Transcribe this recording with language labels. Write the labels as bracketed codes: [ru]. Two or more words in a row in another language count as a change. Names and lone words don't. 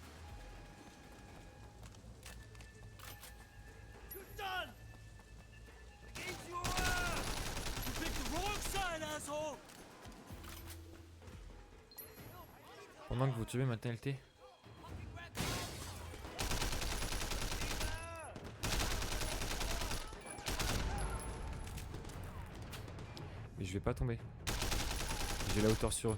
[en] You're done. [yue] 記住我啊 [en] You picked the wrong side, asshole. [fr] Pendant que vous tuez ma TLT. Mais je vais pas tomber. J'ai la hauteur sur eux.